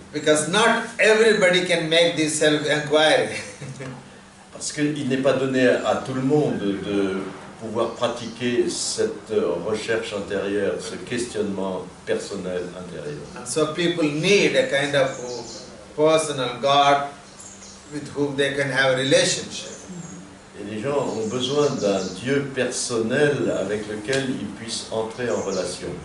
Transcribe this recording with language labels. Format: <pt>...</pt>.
<en>Because not everybody can make this self-inquiry.</en> <fr>Parce qu'il n'est pas donné à tout le monde de pouvoir pratiquer cette recherche intérieure, ce questionnement personnel intérieur.</fr> <en>And so people need a kind of personal God with whom they can have a relationship.</en> <fr>Et les gens ont besoin d'un Dieu personnel avec lequel ils puissent entrer en relation.</fr>